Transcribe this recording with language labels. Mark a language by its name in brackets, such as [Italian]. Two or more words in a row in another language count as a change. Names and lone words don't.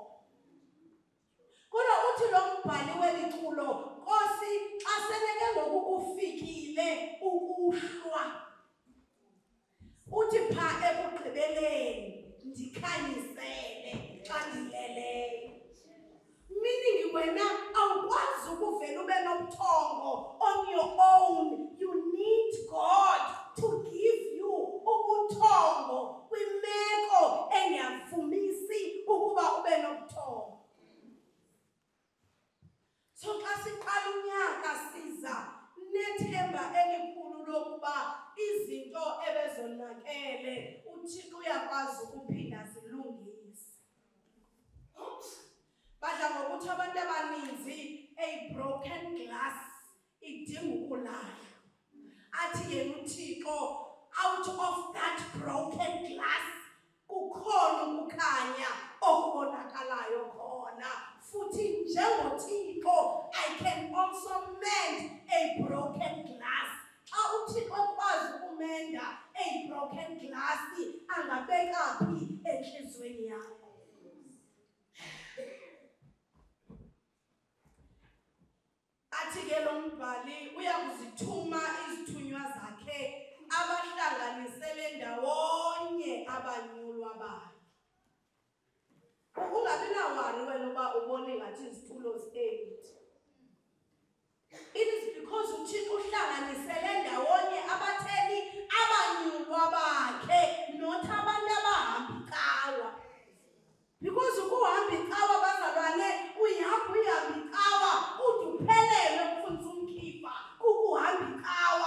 [Xhosa] Kulo uthi lo mbhali weliculo Nkosi xa seneke ngoku kufikile ukuhlwa uthi pha ekugqibeleni ndikhanyisele xa ndileleyo. Meaning wena awukwazi ukuvela ube nobuthongo [English] on your own. You need God to give you [Xhosa] ubuthongo kwimeko engavumisi ukuba ube nobuthongo. So xa siqala unyaka siza nethemba elikhulu lokuba izinto ebezonakele uThixo uyakwazi ukuphinda zilungise. Badla ngokuthi abantu abaninzi [English] a broken glass [Xhosa] idinga ukulala. Athi yena uThixo [English] out of that broken glass [Xhosa] kukhona ukukhanya okubonakalayo khona. Futhi njengoThixo [English] I can also mend a broken glass. [Xhosa] Xa uThixo ekwazi ukumenda [English] a broken glass [Xhosa] angabeka phi enhlizweni yakho. Athi ke lo mbhali uyakuzithuma izithunywa zakhe abahlanganisele ndawonye abanyulwa bakhe. Ungabi nawari wena uba ubone ngathi izitulo zi-8. [English] It is because [Xhosa] uThixo uhlanganisele ndawonye abatheli abanyulwa bakhe not abantu abahamba icawa. Because ukuhamba icawa bazalwane uyahamba icawa uduphelele ukufuna umkhipha kukuhamba icawa.